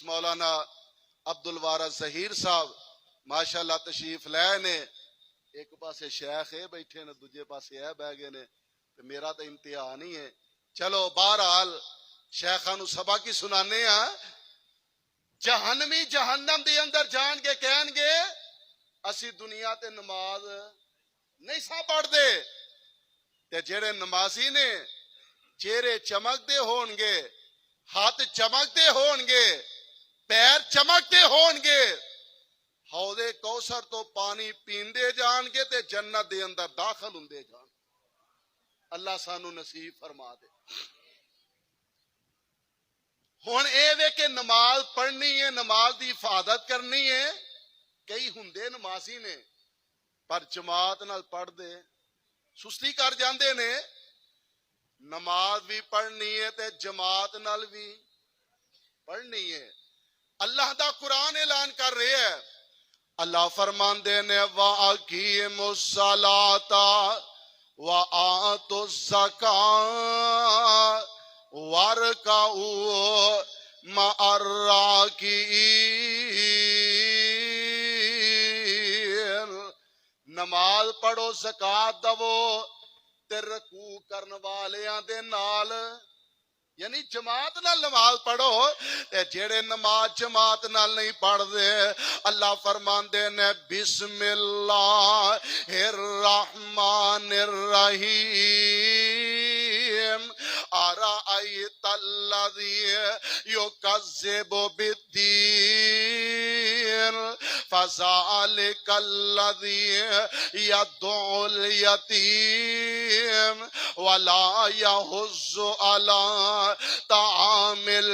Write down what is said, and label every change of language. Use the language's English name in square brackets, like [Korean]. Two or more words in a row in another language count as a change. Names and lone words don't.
[Punjabi] مولانا عبدالوارث ظہیر صاحب ماشاءاللہ تشریف لے نے ایک پاسے شیخ ہے بیٹھے نے دوجے پاسے ہے بہ گئے نے میرا تو امتحان ہی ہے چلو بہرحال شیخاں نو سبق ہی سنانے ہاں جہنمی جہنم دے اندر جان کے کہن گے اسی دنیا تے نماز نہیں سا پڑھ دے تے جڑے نمازی نے چہرے چمکتے ہون گے ہاتھ چمکتے ہون گے پیر چمکتے ہون گے حوض کوثر تو پانی پیندے جان گے تے جنت دے اندر داخل ہوندے جان اللہ سانو نصیب فرما دے ہن اے وے کہ نماز پڑھنی ہے نماز دی حفاظت کرنی ہے کئی ہوندے نمازی نے پر جماعت نال پڑھ دے سستی کر جاندے نے نماز بھی پڑھنی ہے تے جماعت نال بھی پڑھنی ہے اللہ دا قرآن اعلان کر رہے ہے اللہ فرماندے نے [Arabic] وَأَقِیمُوا الصَّلَاةَ وَآتُوا الزَّکَاةَ وَارْکَعُوا مَعَ [Punjabi] الرَّاکِعِینَ نماز پڑھو زکات دو تے رکوع کرن والیاں دے نال یعنی جماعت نال نماز پڑھو تے جڑے نماز جماعت نال نہیں پڑھ دے اللہ فرماندے نے [Arabic] بسم اللہ الرحمن الرحیم ارائیت الذی یکذب بالدین فذلک الذی یدعو الیتیم ولا یحض علی طعام